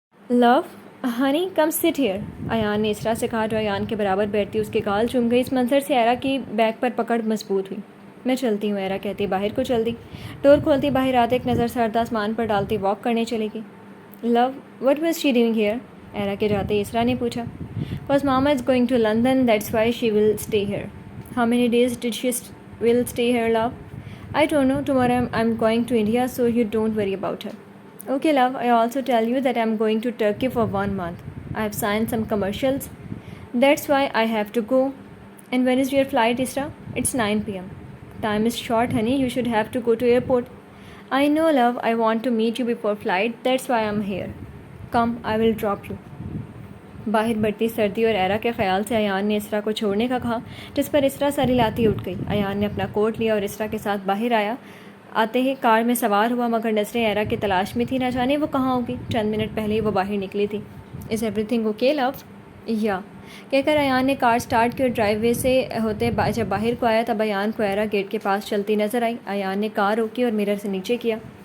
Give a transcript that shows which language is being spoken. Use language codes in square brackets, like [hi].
[en] love, honey come sit here, [ur] Ayan نے اسرا سے کہا، جو ایان کے برابر بیٹھتی اس کے گال چوم گئی۔ اس منظر سے ایرا کی بیک پر پکڑ مضبوط ہوئی۔ میں چلتی ہوں، ایرا کہتی باہر کو چل دی۔ ڈور کھولتی باہر آتے ایک نظر سرد آسمان پر ڈالتی واک کرنے چلے گی۔ [en] Love, what was she doing here? [ur] ایرا کے جاتے اسرا نے پوچھا۔ بس [en] Mama is going to London, that's why she will stay here. How many days did she will stay here love? I don't know, tomorrow I am going to India, so you don't worry about her. Okay love, I also tell you that I'm going to Turkey for 1 month. I have signed some commercials. That's why I have to go. And when is your flight, Isra? It's 9 p.m. Time is short, honey. You should have to go to airport. I know love, I want to meet you before flight. That's why I'm here. Come, I will drop you. [ur] باہر بڑھتی سردی اور ایرا کے خیال سے ایان نے اسرا کو چھوڑنے کا کہا، جس پر اسرا سر ہلاتی اٹھ گئی۔ ایان نے اپنا کوٹ لیا اور اسرا کے ساتھ باہر آیا۔ آتے ہی کار میں سوار ہوا، مگر نظریں ایرا کی تلاش میں تھی، نہ جانے وہ کہاں ہوگی۔ چند منٹ پہلے ہی وہ باہر نکلی تھی۔ [en] Is everything okay love? [ur] یا کہہ کر ایان نے کار سٹارٹ کی اور ڈرائیو وے سے ہوتے جب باہر کو آیا تب ایان کو ایرا گیٹ کے پاس چلتی نظر آئی۔ ایان نے کار روکی اور مرر سے نیچے کیا۔